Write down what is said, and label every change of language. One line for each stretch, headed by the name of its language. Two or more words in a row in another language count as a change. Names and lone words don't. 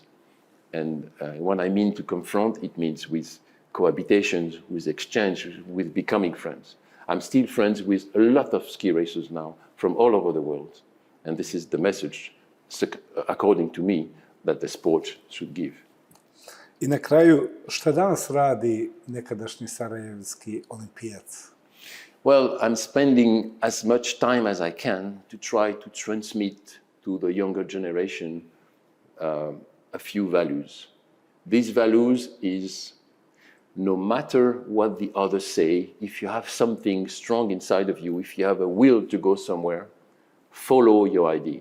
English: And when I mean to confront, it means with cohabitations, with exchange, with becoming friends. I'm still friends with a lot of ski racers now from all over the world. And this is the message, according to me, that the sport should give.
Bosnian: I na kraju, šta danas radi nekadašnji sarajevski olimpijac?
English: Well, I'm spending as much time as I can to try to transmit to the younger generation a few values. These values is, no matter what the others say, if you have something strong inside of you, if you have a will to go somewhere, follow your idea.